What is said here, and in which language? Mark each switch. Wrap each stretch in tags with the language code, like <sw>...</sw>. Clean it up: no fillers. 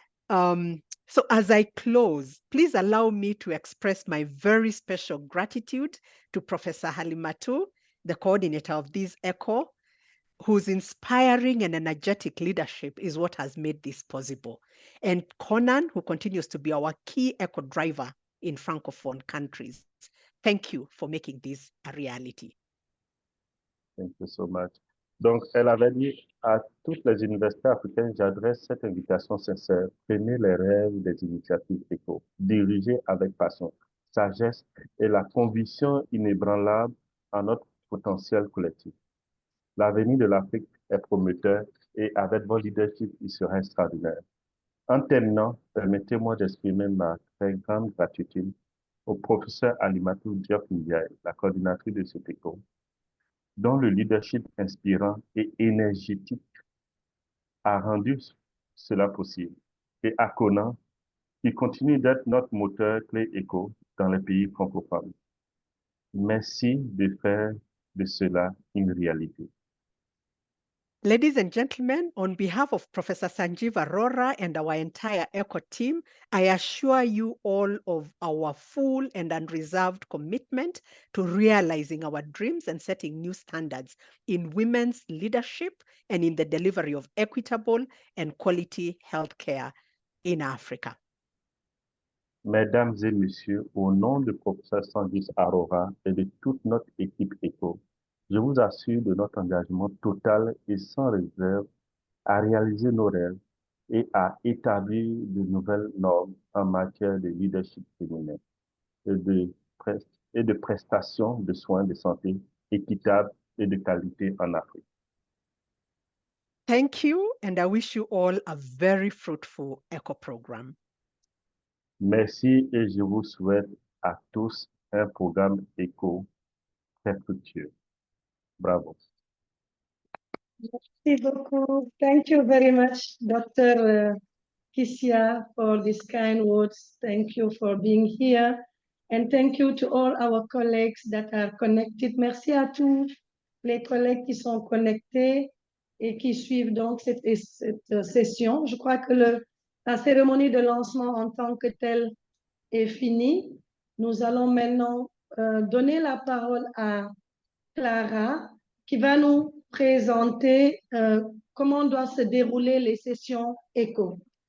<en>So as I close, please allow me to express my very special gratitude to Professor Halimatu, the coordinator of this ECHO, whose inspiring and energetic leadership is what has made this possible. And Conan, who continues to be our key ECHO driver in Francophone countries. Thank you for making this a reality. Thank you so much.</en> <fr>Donc, elle avait dit à toutes les universités africaines, j'adresse cette invitation sincère. Prenez les rêves des initiatives ECHO, dirigez avec passion, sagesse et la conviction inébranlable en notre potentiel collectif. L'avenir de l'Afrique est prometteur et avec votre leadership, il sera extraordinaire. En terminant, permettez-moi d'exprimer ma très grande gratitude au professeur Halimatou Diop Ndiaye, la coordinatrice de cet ECHO, dont le leadership inspirant et énergétique a rendu cela possible, et à Conan, qui continue d'être notre moteur clé ECHO dans les pays francophones. Merci de faire de cela une réalité.</fr> <en>Ladies and gentlemen, on behalf of Professor Sanjeev Arora and our entire ECHO team, I assure you all of our full and unreserved commitment to realizing our dreams and setting new standards in women's leadership and in the delivery of equitable and quality healthcare in Africa.</en> <fr>Mesdames et messieurs, au nom du professeur Sanjeev Arora et de toute notre équipe ECHO, je vous assure de notre engagement total et sans réserve à réaliser nos rêves et à établir de nouvelles normes en matière de leadership féminin et de prestations de soins de santé équitables et de qualité en Afrique.</fr> <en>Thank you, and I wish you all a very fruitful ECHO program.</en> <fr>Merci et je vous souhaite à tous un programme éco très fructueux. Bravo. Merci beaucoup.</fr> <en>Thank you very much, Dr. Kisia, for these kind words. Thank you for being here. And thank you to all our colleagues that are connected.</en> <fr>Merci à tous les collègues qui sont connectés et qui suivent donc cette session. Je crois que la cérémonie de lancement en tant que telle est finie. Nous allons maintenant donner la parole à Clara, qui va nous présenter comment doivent se dérouler les sessions éco.</fr>